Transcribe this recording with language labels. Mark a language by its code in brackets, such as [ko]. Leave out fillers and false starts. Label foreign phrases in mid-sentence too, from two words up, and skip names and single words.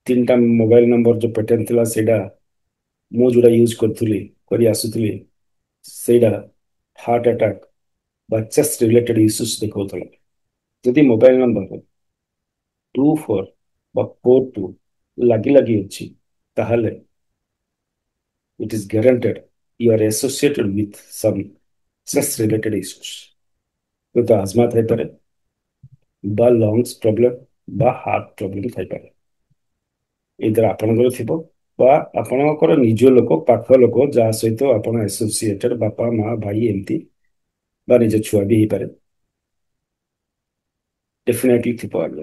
[or] ତିନିଟା ମୋବାଇଲ ନମ୍ବର ଯୋଉ ପେଟେଣ୍ଟ ଥିଲା ସେଇଟା ମୁଁ ଯୋଉଟା ୟୁଜ କରୁଥିଲି କରି ଆସୁଥିଲି ସେଇଟା [en] heart attack [or] ବା [en] chest related issues [or] ଦେଖାଉଥିଲା। ଯଦି ମୋବାଇଲ ନମ୍ବର 24 বা 42 ଲାଗି ଲାଗି ଅଛି ତାହେଲେ [en] it is guaranteed you are associated with some stress related issues. [or] ହୁଏତ ଆଜମା ଥାଇପାରେ বা [en] lungs problem [or] ବା [en] heart problem [or] ଥାଇପାରେ। ଏଇଥିରେ ଆପଣଙ୍କର ଥିବ ବା ଆପଣଙ୍କର ନିଜ ଲୋକ ପାଖ ଲୋକ ଯାହା ସହିତ ଆପଣ ଆସୋସିଏଟେଡ ବାପା ମା ଭାଇ ଏମିତି ବା ନିଜ ଛୁଆ ବି ହେଇପାରେ ଡେଫିନେଟଲି ଥିବ ଆଜ୍ଞା।